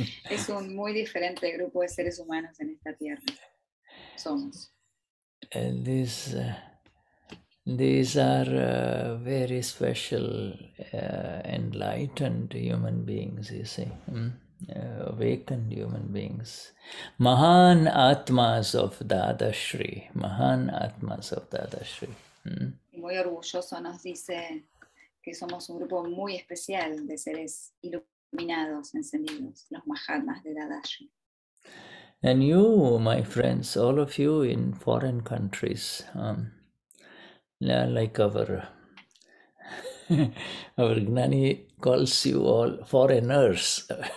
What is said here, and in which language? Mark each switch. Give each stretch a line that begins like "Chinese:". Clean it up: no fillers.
Spanish: Es un muy diferente grupo de seres humanos en esta tierra. Somos.
English: And these are very special enlightened human beings, you see. Awakened human beings. Mahan Atmas of Dadashri. Mahan Atmas of Dadashri.
Spanish: Y muy orgulloso nos dice que somos un grupo muy especial de seres iluminados, encendidos, los Mahatmas de Dadashri.
English: And you, my friends, all of you in foreign countries, like our Gnani calls you all foreigners.